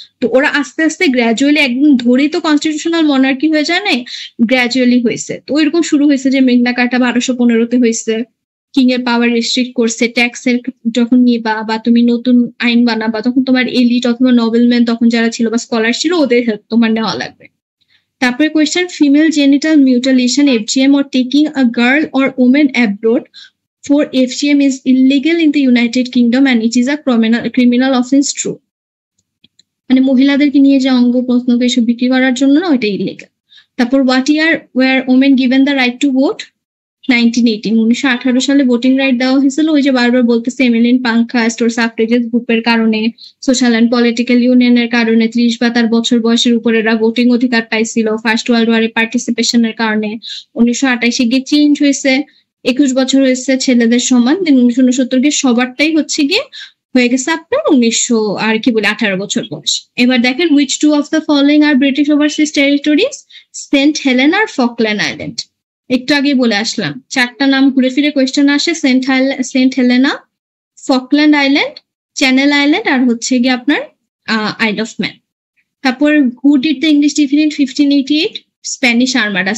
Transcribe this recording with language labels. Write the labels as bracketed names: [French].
[Bangla] তো ওরা আস্তে আস্তে গ্র্যাজুয়ালি একদম ধরেই তো কনস্টিটিউশনাল মনার্কি হয়ে যায় না, গ্র্যাজুয়ালি হয়েছে। তো এরকম শুরু হয়েছে যে মেগনা কার্টা 1215-তে হয়েছে, কিং এর পাওয়ার রেস্ট্রিক্ট করছে। ট্যাক্সের যখন নিবা বা তুমি নতুন আইন বানাবা তখন তোমার এলিট অথবা নবেলম্যান তখন যারা ছিল বা স্কলার ছিল ওদের হেল্প তোমার নেওয়া লাগবে। তারপরে question, [English] Female genital mutilation FGM or taking a girl or woman abroad for FGM is illegal in the United Kingdom and it is a criminal offense, true? [Bangla] মানে মহিলাদেরকে নিয়ে যে অঙ্গ প্রত্যঙ্গ এসব বিক্রি করার জন্য না, ওইটা ইলিগাল। তারপর [English] What year were women given the right to vote? 1918, [Bangla] 1918 সালে ভোটিং রাইট দেওয়া হয়েছিল। ওই যে বারবার বলতেছে এমিলিন পাঙ্কহার্স্ট ওর সাফ্রেজেস গ্রুপের কারণে, সোশ্যাল এন্ড পলিটিক্যাল ইউনিয়নের কারণে 30 বা তার বছর বয়সের উপরেরা ভোটিং অধিকার পাইছিল। ফার্স্ট ওয়ার্ল্ড ওয়ারে পার্টিসিপেশনের কারণে 1928 গিয়ে চেঞ্জ হয়েছে, 21 বছর হয়েছে ছেলেদের সমান। 1969 গিয়ে সবারটাই হচ্ছে গিয়ে হয়ে গেছে আপনার 18 বছর বয়স। এবার দেখেন, [English] which two of the following are British overseas territories? [Bangla] Saint Helena আর Falkland island. একটু আগে বলে আসলাম, 4টা নাম ঘুরে ফিরে কোয়েশ্চেন আসে, Saint Helena, Falkland island, channel island আর হচ্ছে গিয়ে আপনার আইল অফ ম্যান। তারপর [English] Who did the English defeat in 1588? Spanish Armada.